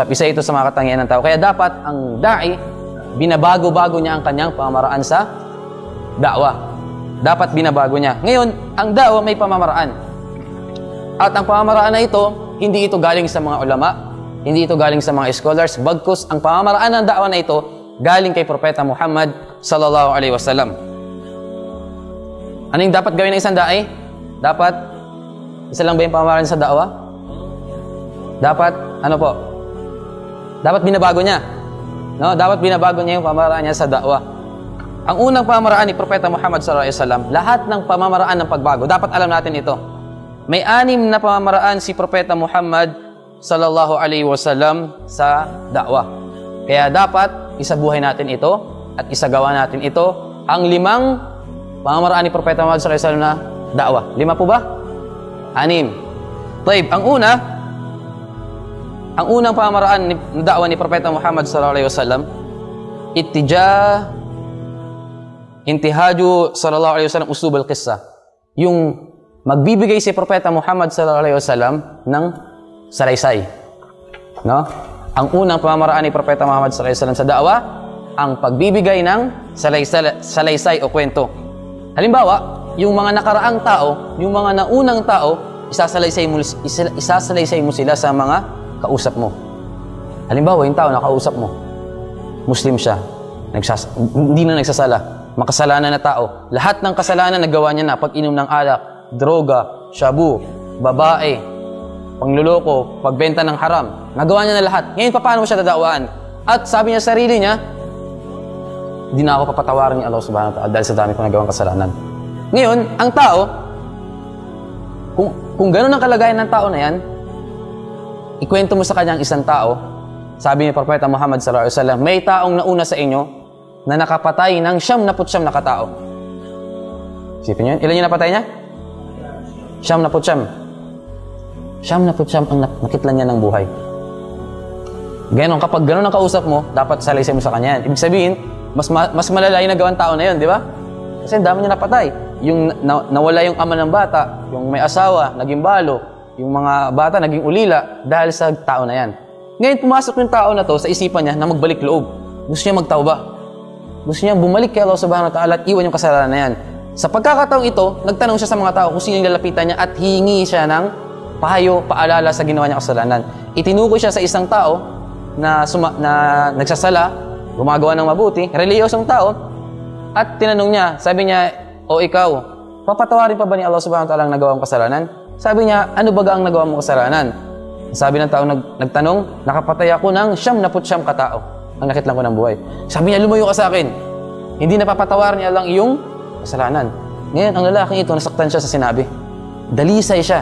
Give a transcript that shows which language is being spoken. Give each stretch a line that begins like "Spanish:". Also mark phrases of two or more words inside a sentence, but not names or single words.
Filipino: Isa ito sa mga katangian ng tao. Kaya dapat ang da'i, binabago-bago niya ang kanyang pamamaraan sa da'wa. Dapat binabago niya. Ngayon, ang da'wa may pamamaraan. At ang pamamaraan na ito, hindi ito galing sa mga ulama, hindi ito galing sa mga scholars, bagkus ang pamamaraan ng da'wa na ito, galing kay Propeta Muhammad
Arabic: صلى الله عليه وسلم.
Filipino: Ano yung dapat gawin ng isang da'i? Dapat, isa lang ba yung pamamaraan sa da'wa? Dapat, ano po? Dapat binabago niya. No? Dapat binabago niya yung pamamaraan niya sa da'wa. Ang unang pamamaraan ni Propeta Muhammad
Arabic: صلى الله عليه وسلم,
Filipino: lahat ng pamamaraan ng pagbago, dapat alam natin ito. May 6 na pamamaraan si Propeta Muhammad
Arabic: صلى الله عليه وسلم
Filipino: sa da'wa. Kaya dapat isabuhay natin ito at isagawa natin ito ang 5 pamamaraan ni Propeta Muhammad
Arabic: صلى الله عليه وسلم
Filipino: na da'wa. 5 po ba? 6. Taib, ang unang pamamaraan ni da'wa ni Propeta Muhammad
Arabic: صلى الله عليه وسلم, انتهج صلى الله عليه وسلم أسلوب القصة.
Filipino: Yung magbibigay si Propeta Muhammad
Arabic: صلى الله عليه وسلم
Filipino: ng salaysay. No? Ang unang pamamaraan ni Propeta Muhammad
Arabic: صلى الله عليه وسلم
Filipino: sa da'wa, ang pagbibigay ng salaysay o kwento. Halimbawa, yung mga nakaraang tao, yung mga naunang tao, isasalaysay mo sila sa mga kausap mo. Halimbawa, yung tao na kausap mo, Muslim siya, hindi na nagsasala, makasalanan na tao. Lahat ng kasalanan nagawa niya na, pag-inom ng alak, droga, shabu, babae, pangluloko, pagbenta ng haram. Nagawa niya na lahat. Ngayon, paano mo siya dadawaan? At sabi niya sa sarili niya, hindi na ako papatawarin ni Allah
Arabic: سبحانه وتعالى
Filipino: dahil sa dami kong nagawang kasalanan. Ngayon, ang tao, kung gano'n ang kalagayan ng tao na yan, ikwento mo sa kanyang isang tao, sabi ni Propeta Muhammad
Arabic: صلى الله عليه وسلم,
Filipino: may taong nauna sa inyo na nakapatay ng 99 na katao. Isipin niyo, ilan yung napatay niya? 99 ang nakitlan niya ng buhay. Ganon, kapag ganon ang kausap mo, dapat salaysay mo sa kanya yan. Ibig sabihin, mas malala yung nagawang tao na yun, di ba? Kasi dami niya napatay. Yung nawala yung ama ng bata, yung may asawa, naging balo, yung mga bata naging ulila dahil sa tao na yan. Ngayon, pumasok yung tao na to sa isipan niya na magbalik loob. Gusto niya magtauba. Gusto niya bumalik kay Allah
Arabic: سبحانه وتعالى
Filipino: at iwan yung kasalanan na yan. Sa pagkakataong ito, nagtanong siya sa mga tao kung sino yung lalapitan niya at hihingi siya ng pahayo, paalala sa ginawa niya kasalanan. Itinukoy siya sa isang tao na nagsasala, gumagawa ng mabuti, reliyosong tao, at tinanong niya, sabi niya, o ikaw, papatawarin pa ba ni Allah
Arabic: سبحانه وتعالى
Filipino: ang nagawa mong kasalanan? Sabi niya, ano ba ang nagawa mong kasalanan? Sabi ng tao nagtanong, nakapatay ako ng 99 katao ang nakitlan ko ng buhay. Sabi niya, lumayo ka sa akin. Hindi napapatawarin niya lang iyong kasalanan. Ngayon, ang lalaking ito, nasaktan siya sa sinabi. Dalisay siya.